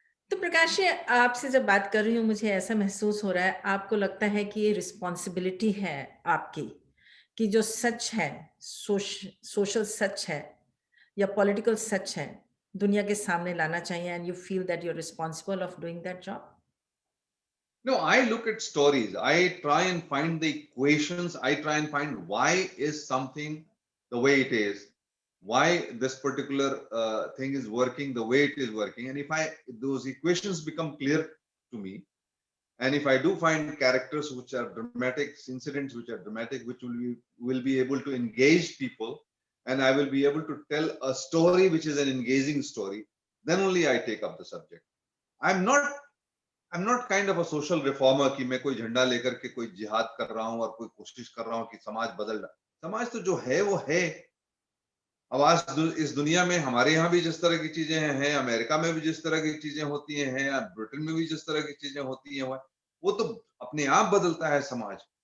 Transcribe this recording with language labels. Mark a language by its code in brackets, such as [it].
[hi] तो प्रकाश जी, आपसे जब बात कर रही हूँ मुझे ऐसा महसूस हो रहा है, आपको लगता है कि ये रिस्पॉन्सिबिलिटी है आपकी, कि जो सच है, सोशल सच है या पॉलिटिकल सच है, दुनिया के सामने लाना चाहिए [en] And you feel that you are responsible of doing that job? No, I look at stories. I try and find the equations. I try and find why is something the way it is, why this particular thing is working the way it is working. And if those equations become clear to me, and if I do find characters which are dramatic, incidents which are dramatic, which will be able to engage people, and I will be able to tell a story which is an engaging story, then only I take up the subject. I'm not I am not kind of a social reformer [hi] कि मैं कोई झंडा लेकर के कोई जिहाद कर रहा हूं और कोई कोशिश कर रहा हूं कि समाज बदल रहा। समाज तो जो है वो है। अब आज इस दुनिया में हमारे यहाँ भी जिस तरह की चीजें हैं, अमेरिका में भी जिस तरह की चीजें होती हैं, ब्रिटेन में भी जिस तरह की चीजें होती हैं, वो तो अपने आप बदलता है समाज।